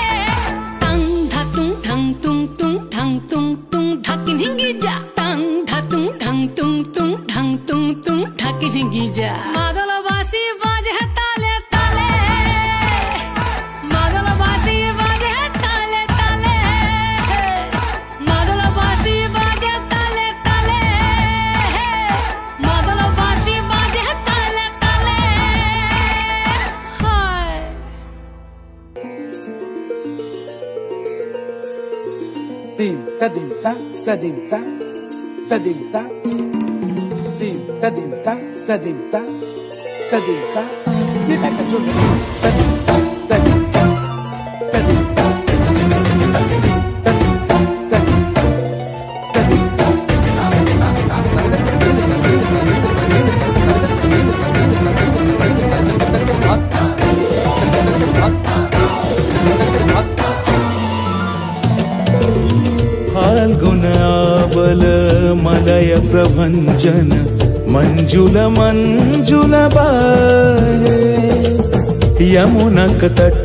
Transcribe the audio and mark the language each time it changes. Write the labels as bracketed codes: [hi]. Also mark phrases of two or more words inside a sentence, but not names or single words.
[bn] টাং ধাতুং ঠাং তুং তুং ঠাং তুং তুং ধাকিন হিঙ্গি যা টাং ধাতুং ঠাং তুং তুং ঠাং তুং তুং ধাকিন হিঙ্গি যা মাদলবাসী বাজে তালে তালে মাদলবাসী বাজে তালে তালে মাদলবাসী বাজে তালে তালে মাদলবাসী বাজে তালে তালে হায় Dim ta dim ta ta dim ta ta dim ta dim ta dim ta ta dim ta ta dim ta ni ta ka chun ta dim ta ta dim ta ta dim ta ta dim ta ta dim ta ta dim ta [mai] फाल्गुन आवल मलय प्रभंजन मंजुल मंजुल बाहे यमुनक तट